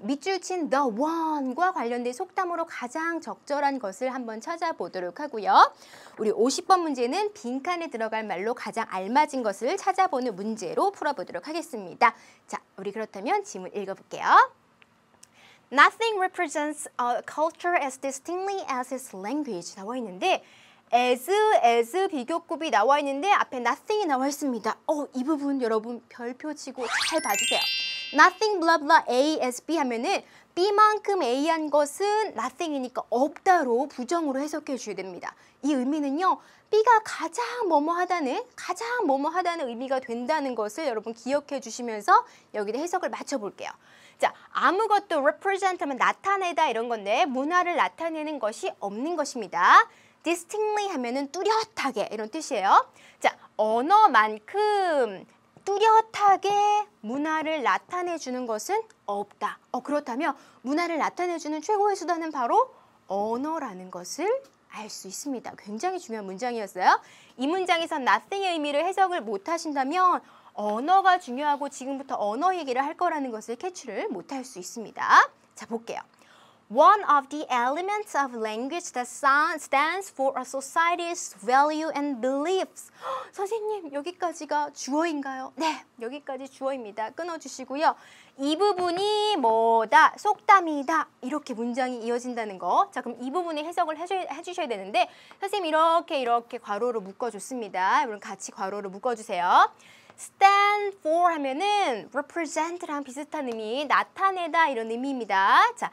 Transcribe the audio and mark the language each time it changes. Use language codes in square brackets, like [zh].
[ko] 밑줄 친 the one과 관련된 속담으로 가장 적절한 것을 한번 찾아보도록 하고요. 우리 50번 문제는 빈칸에 들어갈 말로 가장 알맞은 것을 찾아보는 문제로 풀어보도록 하겠습니다. 자, 우리 그렇다면 지문 읽어볼게요. [en] Nothing represents a culture as distinctly as its language [ko] 나와 있는데 as 비교급이 나와 있는데 앞에 nothing이 나와 있습니다. 이 부분 여러분 별표 치고 잘 봐주세요. [en] Nothing blah blah A as B [ko] 하면은 B만큼 A한 것은 nothing이니까 없다로 부정으로 해석해 주셔야 됩니다. 이 의미는요. B가 가장 뭐뭐하다는 의미가 된다는 것을 여러분 기억해 주시면서 여기다 해석을 맞춰 볼게요. 자, 아무것도 represent 하면 나타내다 이런 건데 문화를 나타내는 것이 없는 것입니다. distinctly 하면은 뚜렷하게 이런 뜻이에요. 자, 언어만큼 뚜렷하게 문화를 나타내 주는 것은 없다. 그렇다면 문화를 나타내 주는 최고의 수단은 바로 언어라는 것을 알 수 있습니다. 굉장히 중요한 문장이었어요. 이 문장에서 nothing의 의미를 해석을 못 하신다면 언어가 중요하고 지금부터 언어 얘기를 할 거라는 것을 캐치를 못할 수 있습니다. 자, 볼게요. [en] One of the elements of language that stands for a society's value and beliefs. [ko] 선생님, 여기까지가 주어인가요? 네, 여기까지 주어입니다. 끊어주시고요. 이 부분이 뭐다? 속담이다. 이렇게 문장이 이어진다는 거. 자, 그럼 이 부분에 해석을 해주셔야 되는데 선생님 이렇게 괄호로 묶어줬습니다. 여러분 같이 괄호로 묶어주세요. stand for 하면은 represent랑 비슷한 의미, 나타내다 이런 의미입니다.